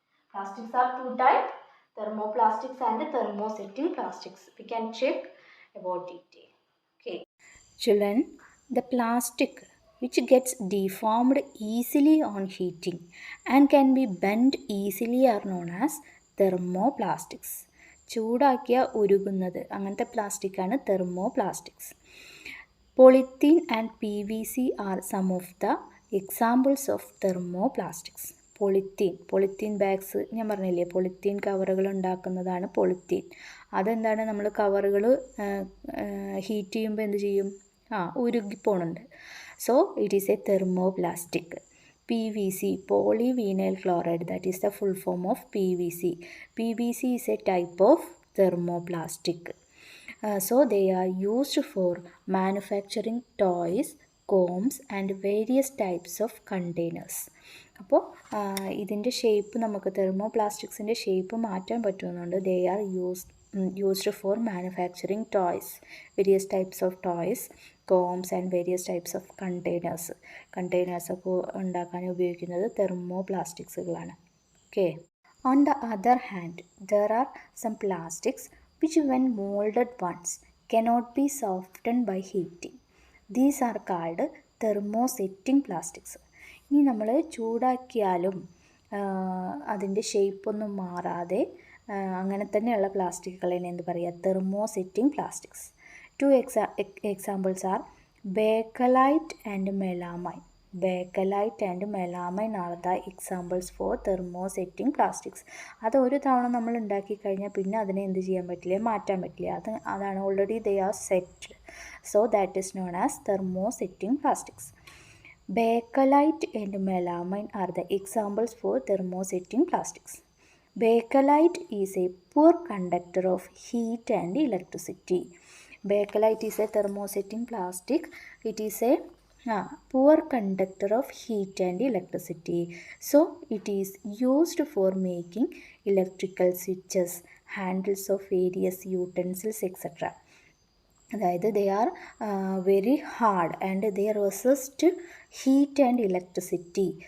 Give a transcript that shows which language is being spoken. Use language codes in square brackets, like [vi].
[en] Plastics are two types, thermoplastics and thermosetting plastics. We can check about detail. Okay. Children, the plastic which gets deformed easily on heating and can be bent easily are known as thermoplastics. [ml] ചൂടാക്കിയ ഉരുകുന്നത് അങ്ങനത്തെ പ്ലാസ്റ്റിക്കാണ് thermoplastics. [en] Polythene and PVC are some of the examples of thermoplastics. [ml] Polythene bags ഞാൻ പറഞ്ഞില്ലേ, polythene കവറുകൾ ഉണ്ടാക്കുന്നതാണ് polythene. അതെന്താണ്, നമ്മൾ കവറുകൾ heat ചെയ്യുമ്പോൾ എന്ത് ചെയ്യും, ഉരുകിപ്പോണുണ്ട്. [en] So it is a thermoplastic. PVC, polyvinyl chloride, that is the full form of PVC. PVC is a type of thermoplastic. So they are used for manufacturing toys, combs and various types of containers. [ml] അപ്പോൾ ഇതിൻ്റെ shape നമുക്ക് തെർമോപ്ലാസ്റ്റിക്സിൻ്റെ shape മാറ്റാൻ പറ്റുന്നുണ്ട്. [en] They are used for manufacturing toys, various types of toys, combs and various types of containers. [ml] കണ്ടെയ്നേഴ്സൊക്കെ ഉണ്ടാക്കാൻ ഉപയോഗിക്കുന്നത് തെർമോപ്ലാസ്റ്റിക്സുകളാണ്. [en] Okay. On the other hand, there are some plastics which when molded once cannot be softened by heating. These are called thermosetting plastics. [ml] ഇനി നമ്മൾ ചൂടാക്കിയാലും അതിൻ്റെ ഷേപ്പൊന്നും മാറാതെ അങ്ങനെ തന്നെയുള്ള പ്ലാസ്റ്റിക്കുകളെ എന്ത് പറയുക, thermosetting plastics. [en] Two examples are Bakelite and melamine. Bakelite and melamine are the examples for thermosetting plastics. [ml] അത് ഒരു തവണ നമ്മൾ ഉണ്ടാക്കി കഴിഞ്ഞാൽ പിന്നെ അതിനെ എന്ത് ചെയ്യാൻ പറ്റില്ല, മാറ്റാൻ പറ്റില്ല. അതാണ് [en] Already they are set. So that is known as thermosetting plastics. Bakelite and melamine are the examples for thermosetting plastics. Bakelite is a poor conductor of heat and electricity. Bakelite is a thermosetting plastic. It is a poor conductor of heat and electricity. So it is used for making electrical switches, handles of various utensils, etc. [ml] അതായത് [en] They are very hard and they resist heat and electricity.